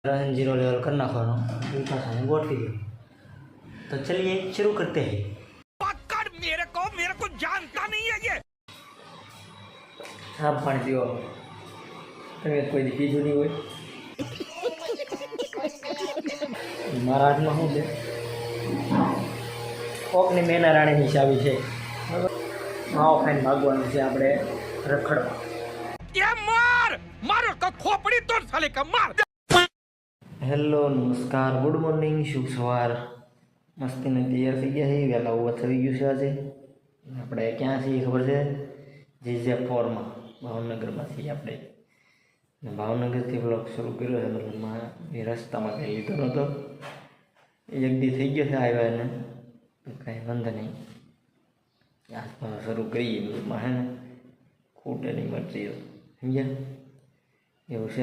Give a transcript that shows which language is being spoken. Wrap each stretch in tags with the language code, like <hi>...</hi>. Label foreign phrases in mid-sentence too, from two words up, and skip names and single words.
<hi>रहन जीरो लेवल करना खाना उनका खाने गोट के लिए। तो चलिए शुरू करते हैं। पकड़ मेरे को जानता नहीं है ये। आप पानी पियो</hi> <gu>તમે કોઈ દી પીધું નહીં હોય। મારા હાથમાં શું છે કોકની મેના રાણીની ચાવી છે બરાબર। માવો ખાઈને ભાગવાનું છે આપણે રખડવા।</gu> <hi>ये मारो का खोपड़ी तोड़ साले का मार।</hi> <gu>હેલો નમસ્કાર</gu> <en>good morning</en> <gu>શુભ સવાર। મસ્તીને તૈયાર થઈ ગયા છે વહેલા ઉભા થઈ ગયું છે આજે। આપણે ક્યાં છીએ ખબર છે JJ4માં ભાવનગરમાં છીએ આપણે। ભાવનગરથી બ્લોગ શરૂ કર્યો છે મતલબમાં એ રસ્તામાં કંઈ લીધો નહોતો એક દી થઈ ગયો છે આવ્યા એને કાંઈ વાંધો નહીં આસપાસ શરૂ કરીએ મતલબમાં હે ને ખૂટે નહીં મટીરિયલ સમજ્યા એવું છે।</gu>